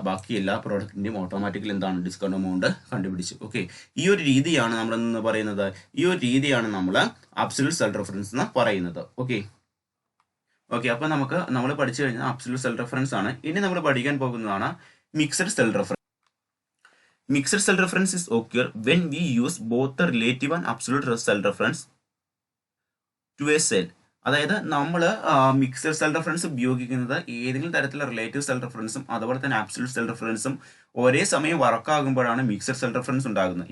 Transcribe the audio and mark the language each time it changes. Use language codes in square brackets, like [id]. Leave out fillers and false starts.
[ml] ബാക്കി എല്ലാ പ്രോഡക്റ്റിൻ്റെയും ഓട്ടോമാറ്റിക്കലി എന്താണ് ഡിസ്കൗണ്ട് എമൗണ്ട് കണ്ടുപിടിച്ചു. ഓക്കെ, ഈ ഒരു രീതിയാണ് നമ്മൾ എന്ന് പറയുന്നത്, ഈ ഒരു രീതിയാണ് നമ്മൾ അബ്സല്യൂട്ട് സെൽ റെഫറൻസ് എന്ന് പറയുന്നത്. ഓക്കെ, അപ്പോൾ നമ്മൾ പഠിച്ചു കഴിഞ്ഞാൽ അബ്സല്യൂട്ട് സെൽ റെഫറൻസ് ആണ്. ഇനി നമ്മൾ പഠിക്കാൻ പോകുന്നതാണ് mixed cell reference. [en] Mixed cell reference is occur when we use both the relative and absolute cell reference to a cell. [ml] അതായത് നമ്മൾ മിക്സഡ് സെൽ റെഫറൻസ് ഉപയോഗിക്കുന്നത് ഏതെങ്കിലും തരത്തിലുള്ള റിലേറ്റീവ് സെൽ റെഫറൻസും അതുപോലെ തന്നെ ആബ്സല്യൂട്ട് സെൽ റെഫറൻസും ഒരേ സമയം വർക്കാകുമ്പോഴാണ് മിക്സഡ് സെൽ റെഫറൻസ് ഉണ്ടാകുന്നത്.